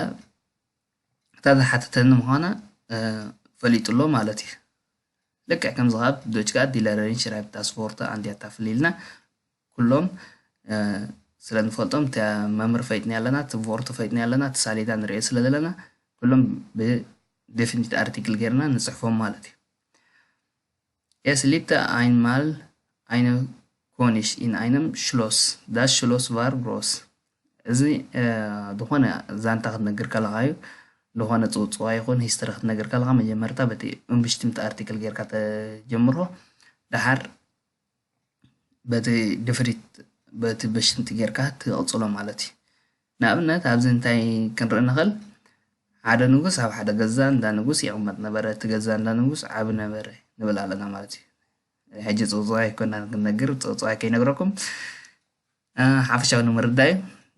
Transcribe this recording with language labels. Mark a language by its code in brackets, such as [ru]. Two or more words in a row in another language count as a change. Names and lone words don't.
[ti] እታ ዝሓተተኒ ምዃና ፈሊጡሎ ማለት እዩ ልክዕ ከምዚ ካብ ዶች ከዓ [de] die Lehrerin schreibt das Wort an die Tafel [ti] ኢልና ኩሎም ስለንፈልጦም እቲ መምህር ፈይጥኒ ኣለና እቲ ቮርድ ፈይጥኒ ኣለና እቲ ሰሌዳ ንሪኦ ስለ ዘለና ኩሎም ብዴፊኒት ኣርቲክል ጌርና ንፅሕፎም ማለት እዩ [de] Es liebte einmal eine König in einem Schloss. Das Schloss war groß. [ti] እዚ ዝኾነ ዛንታ ክትነግር ከለኻዮ ዝኾነ ፅውፅዋ ይኹን ሂስትሪ ክትነግር ከለኻ መጀመርታ በቲ እምብሽትምቲ ኣርቲክል ጌርካ ተጀምሮ ድሓር በቲ ድፍሪት በቲ በሽትምቲ ጌርካ ትቕፅሎ ማለት እዩ ንኣብነት ኣብዚ እንታይ ክንርኢ ንኽእል ሓደ ንጉስ ኣብ ሓደ ገዛ እንዳ ንጉስ ይቕመጥ ነበረ እቲ ገዛ እንዳ ንጉስ ዓብ ነበረ ንብል ኣለና ማለት እዩ ሕጂ ፅውፅዋ ይኮና ክንነግር ፅውፅዋ ከይነግረኩም ሓፈሻዊ ንምርዳእ እዩ